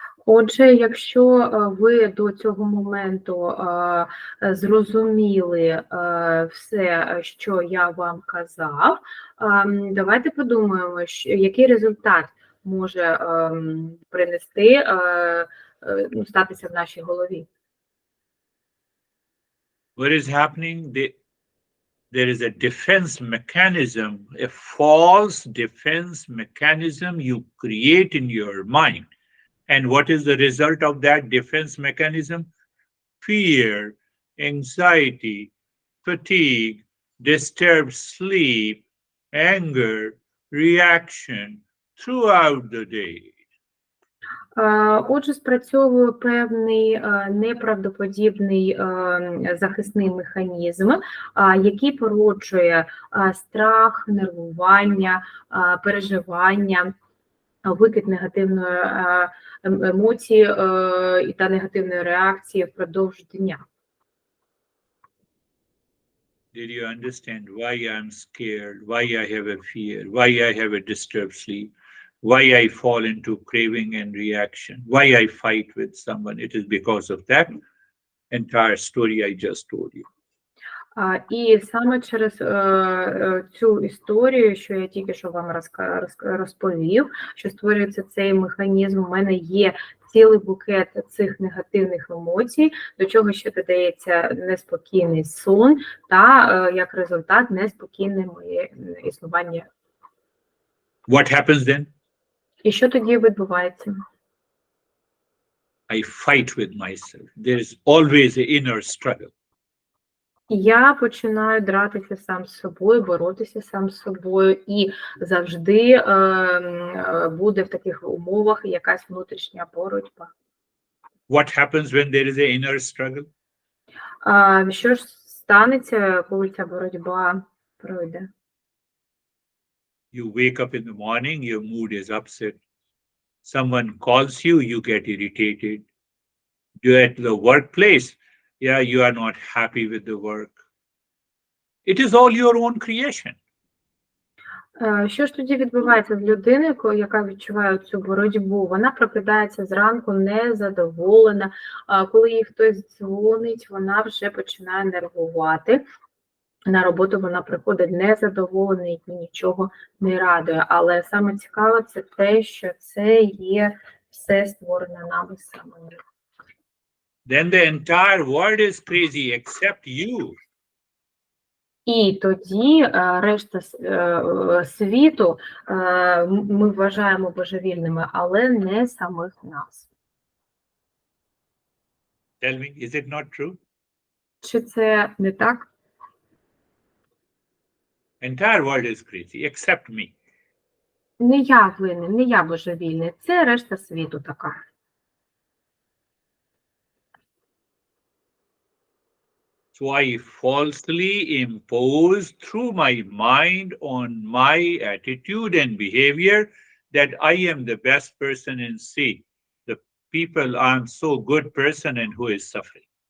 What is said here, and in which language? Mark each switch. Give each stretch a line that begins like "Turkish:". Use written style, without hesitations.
Ukrainian: Отже, якщо ви до цього моменту зрозуміли все, що я вам казав, давайте подумаємо, який результат може принести, статися в нашій голові.
English: What is happening? There is a defense mechanism, a false defense mechanism you create in your mind. And what is the result of that defense mechanism? Fear, anxiety, fatigue, disturbed sleep, anger, reaction throughout the day.
Ukrainian: Отже, спрацьовує певний неправдоподібний захисний механізм, який породжує страх, нервування, переживання, викид негативної емоції та негативної реакції впродовж дня.
English: Did you understand why I'm scared, why I have a fear, why I have a disturbed sleep, why I fall into craving and reaction, why I fight with someone? It is because of that entire story I just told you.
Ukrainian: І саме через цю історію, що я тільки що вам розповів, що створюється цей механізм, у мене є цілий букет цих негативних емоцій, до чого ще додається неспокійний сон та, як результат, неспокійне моє існування.
English: What happens then?
Ukrainian: І що тоді відбувається?
English: I fight with myself. There is always an inner struggle.
Ukrainian: Я починаю дратися сам з собою, боротися сам з собою, і завжди буде в таких умовах якась внутрішня боротьба.
English: What happens when there is an inner struggle?
Ukrainian: Що ж станеться, коли ця боротьба пройде?
English: You wake up in the morning, your mood is upset. Someone calls you, you get irritated. You're at the workplace, yeah, you are not happy with the work. It is all your own creation.
Ukrainian: Що ж тоді відбувається з людиною, яка відчуває цю боротьбу? Вона прокидається зранку незадоволена, коли їй хтось дзвонить, вона вже починає нервувати. На роботу вона приходить незадоволена і нічого не радує. Але саме цікаве це те, що це є все створене нами самими.
English: Then the entire world is crazy except you.
Ukrainian: І тоді решта світу ми вважаємо божевільними, але не самих нас.
English: Tell me, is it not true?
Ukrainian: Чи це не так?
English: Entire world is crazy except me.
Ukrainian: Не я винен, не я божевільний, це решта світу така.
English: So I falsely impose through my mind on my attitude and behavior that I am the best person in C. The people I'm so good person and who is suffering.